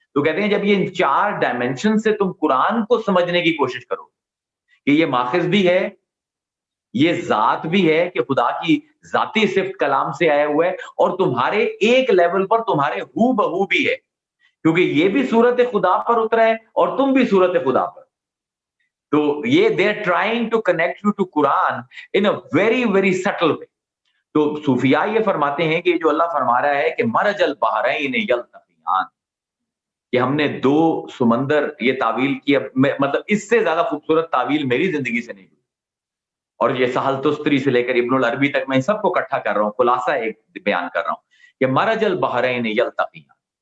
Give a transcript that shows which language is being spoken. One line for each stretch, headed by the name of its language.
Urdu: تو کہتے ہیں جب یہ ان 4 ڈائمینشن سے تم قرآن کو سمجھنے کی کوشش کرو کہ یہ ماخذ بھی ہے، یہ ذات بھی ہے کہ خدا کی ذاتی صفت کلام سے آیا ہوا ہے، اور تمہارے ایک لیول پر تمہارے ہو بہو بھی ہے، کیونکہ یہ بھی صورت خدا پر اترا ہے اور تم بھی صورت خدا پر. تو یہ
English: they are trying to connect you to Quran in a very very subtle way.
Urdu: تو صوفیاء یہ فرماتے ہیں کہ جو اللہ فرما رہا ہے کہ
Arabic: مرج البحرین یلتقیان،
Urdu: کہ ہم نے 2 سمندر، یہ تعویل کی مطلب اس سے زیادہ خوبصورت تعویل میری زندگی سے نہیں ہوئی. اور یہ سہل تستری سے لے کر ابن العربی تک میں سب کو اکٹھا کر رہا ہوں، خلاصہ ایک بیان کر رہا ہوں کہ
Arabic: مرج البحرین یلتقیان.